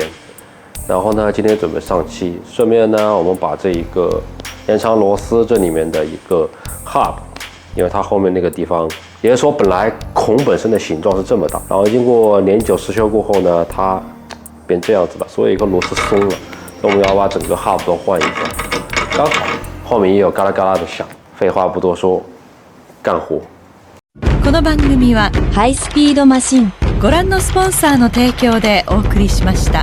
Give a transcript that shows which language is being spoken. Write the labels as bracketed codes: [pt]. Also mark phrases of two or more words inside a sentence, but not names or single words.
[zh] 然后呢，今天准备上漆，顺便呢，我们把这一个延长螺丝这里面的一个 hub， 因为它后面那个地方，也就是说本来孔本身的形状是这么大，然后经过年久失修过后呢，它变这样子了，所以一个螺丝松了，所以我们要把整个 hub 都换一下。刚好后面也有嘎啦嘎啦的响，废话不多说，干活。 [ja] この番組はハイスピードマシンご覧のスポンサーの提供でお送りしました。